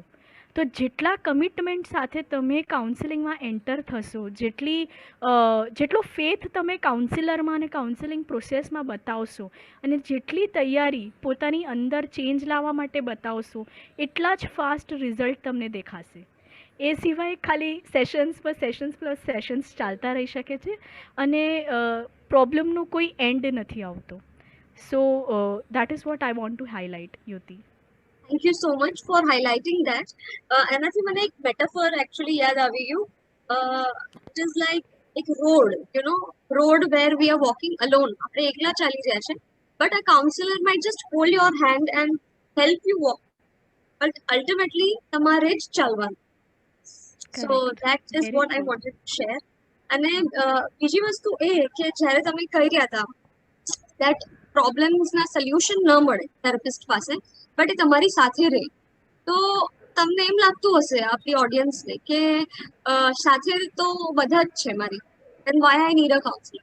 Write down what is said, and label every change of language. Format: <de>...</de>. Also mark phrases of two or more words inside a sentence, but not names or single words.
<gu>તો જેટલા કમિટમેન્ટ સાથે તમે કાઉન્સિલિંગમાં એન્ટર થશો, જેટલો ફેથ તમે કાઉન્સિલરમાં અને કાઉન્સિલિંગ પ્રોસેસમાં બતાવશો, અને જેટલી તૈયારી પોતાની અંદર ચેન્જ લાવવા માટે બતાવશો, એટલા જ ફાસ્ટ રિઝલ્ટ તમને દેખાશે. એ સિવાય ખાલી</gu> <en>sessions plus sessions</en> <gu>ચાલતા રહી શકે છે અને પ્રોબ્લેમનું કોઈ એન્ડ નથી આવતો.</gu> <en>So that is what I want to highlight, યુતિ. Thank you so much for highlighting that.</en> <gu>એનાથી મને એક મેટાફર એકચ્યુઅલી યાદ આવી ગયું.</gu> <en>It is like</en> <gu>એક રોડ,</gu> <en>you know, road where we are walking alone.</en> <gu>આપણે એકલા ચાલી રહ્યા છે,</gu> <en>but a counselor might just hold your hand and help you walk. But ultimately</en> <gu>તમારે જ ચાલવાનું.</gu> <en>So that is what I wanted to share.</en> <gu>અને બીજી વસ્તુ એ કે જ્યારે તમે કહી રહ્યા હતા that પ્રોબ્લેમ્સના સોલ્યુશન ન મળે થેરેપિસ્ટ પાસે, બટ એ તમારી સાથે રહે, તો તમને એમ લાગતું હશે આપણી ઓડિયન્સને કે સાથે તો બધા જ છે મારી,</gu> <en>and why I need a counselor.</en>